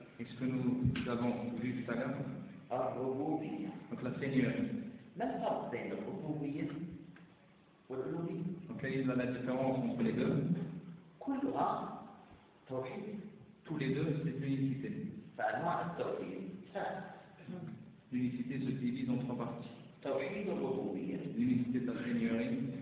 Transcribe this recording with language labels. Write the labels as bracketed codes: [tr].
[fr] Est-ce que nous avons vu tout à l'heure? [ar] الربوبية. [fr] Donc la Seigneur. [ar] ما الفرق بين الربوبية والألوهية؟ [fr] Donc quelle est la différence entre les deux? [ar] كلها توحيد. [fr] Tous les deux, c'est l'unicité. [ar] فأنواع التوحيد ثلاث. [fr] L'unicité se divise en trois parties. [ar] توحيد الربوبية. [fr] L'unicité de la Seigneurie.